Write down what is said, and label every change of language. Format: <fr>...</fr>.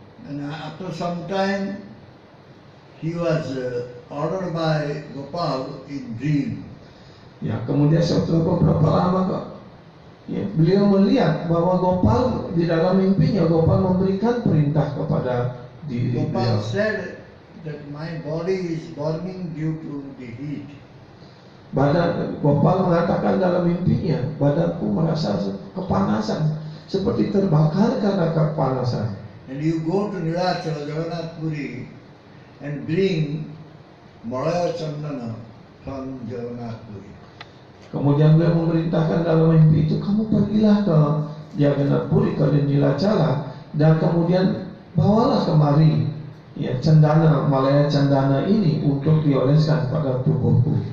<en>And after some time, he was ordered by Gopal in dream.</en> <id>Ya, kemudian setelah beberapa lama, ya, beliau melihat bahwa Gopal di dalam mimpinya, Gopal memberikan perintah kepada diri</id> <en>Gopal</en> <id>beliau.</id> <en>said that my body is burning due to the heat.</en> <id>Gopal mengatakan dalam mimpinya, badanku merasa kepanasan, seperti terbakar karena kepanasan.</id> <en>And you go to Nilachala, Jagannath Puri, and bring Malaya Chandana from Jagannath Puri.</en> <id>Kemudian beliau memerintahkan dalam mimpi itu, kamu pergilah ke Jagannath Puri, ke Nilacala, dan kemudian bawalah kemari ya cendana, Malaya cendana ini untuk dioleskan pada tubuhku.</id>